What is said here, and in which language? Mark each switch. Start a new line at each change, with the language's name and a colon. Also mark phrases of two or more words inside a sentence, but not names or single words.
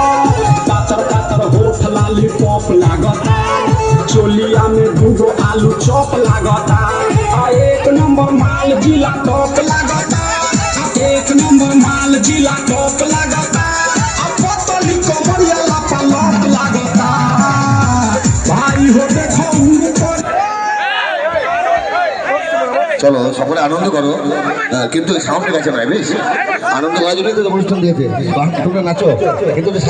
Bhojpuri: पातर पातर होठ लाली पॉप लागता, चोलिया में दूगो आलू चॉप लागता। आ एक नंबर माल जिला टॉप लागता, एक नंबर माल जिला टॉप लागता। आ पतली कमरिया लपा लप लागता। भाई हो देखो
Bangla: চলো সকলে আনন্দ করো, কিন্তু সাউন্ডের কাছে নয়, বেশ আনন্দ করার জন্যই তো অনুষ্ঠান দিয়েছে। তোমরা নাচো কিন্তু